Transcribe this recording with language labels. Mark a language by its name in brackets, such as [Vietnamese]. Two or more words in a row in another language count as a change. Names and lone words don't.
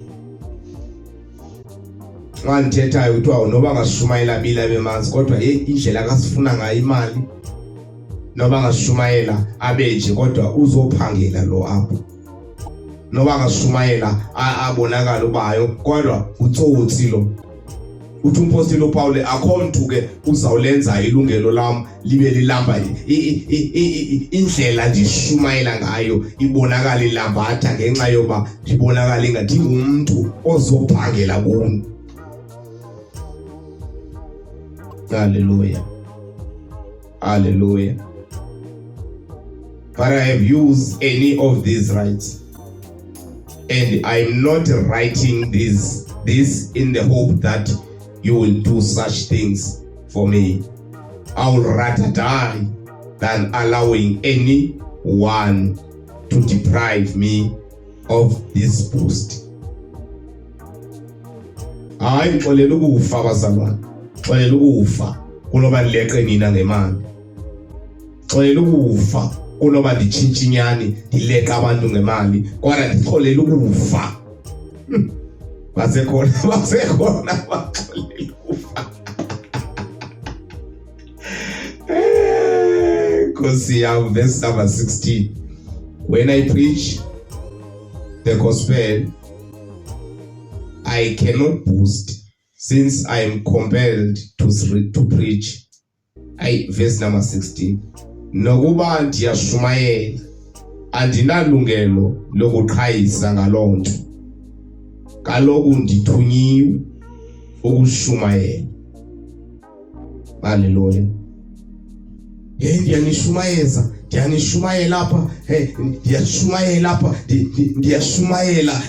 [Xhosa] Nganthethayo kuthiwa noba ngashumayela bila bemanzi kodwa indlela kasifuna ngayo imali, noba ngashumayela abenje kodwa uzophangela lo apho, noba ngashumayela abonakala ubayo kodwa utsotsi lo. uthi umpostoli uPaul akho ke uzawulenza ilungelo lami libe lilamba indlela ndishumayela ngayo ibonakala ilambatha ngenxa yoba ibonakala ingathi ngumuntu ozophangela kuni. Hallelujah. Hallelujah. [English] But I have used any of these rights, and I'm not writing this in the hope that you will do such things for me. I will rather die than allowing anyone to deprive me of this boost. [Xhosa] Hayi xolela ukufa bazalwane, xolela ukufa kunoba ndileqe nina ngemali, xolela ukufa kunoba nditshintshe inyani ndileqa abantu ngemali, kodwa ndixolela ukufa. Basekhona baxolela ukufa. Nkosi yami, [English] verse number 16. When I preach the gospel, I cannot boast, since I am compelled to preach. Verse number 16. [Xhosa] Nokuba ndiyashumayela, andinalungelo lokuqhayisa ngaloo nto. Kaloku ndithunyiwe ukushumayela. Hallelujah. Ndiyanishumayela apha, ndiyashumayela apha, ndiyashumayela.